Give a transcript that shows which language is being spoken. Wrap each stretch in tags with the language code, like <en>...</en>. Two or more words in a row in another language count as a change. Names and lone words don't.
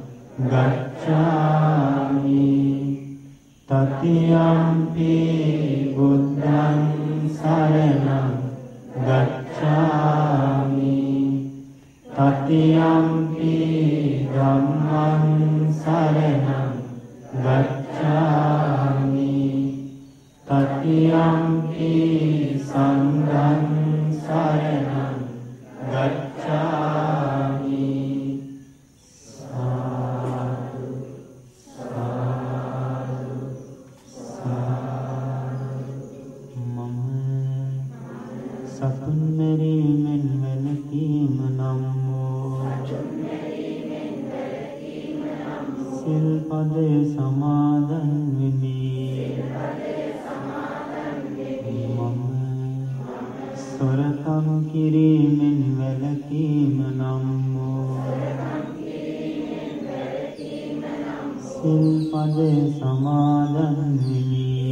<pi>ගච්ඡාමි တတိယံ පි බුද්ධං සරණං ගච්ඡාමි တတိယံ පි ධම්මං සරණං ගච්ඡාමි တတိယံ පි සංඝං සරණං ගච්ඡාමි. සාදු සාදු සාදු.</pi> <si>මම සතුන් මෙරීමෙන් වැළකීම නම් වූ සිල්පදය සමාදන් වෙමි. සොරකම් කිරීමෙන් වැළකීම නම් වූ සිල්පදය සමාදන් වෙමි.</si>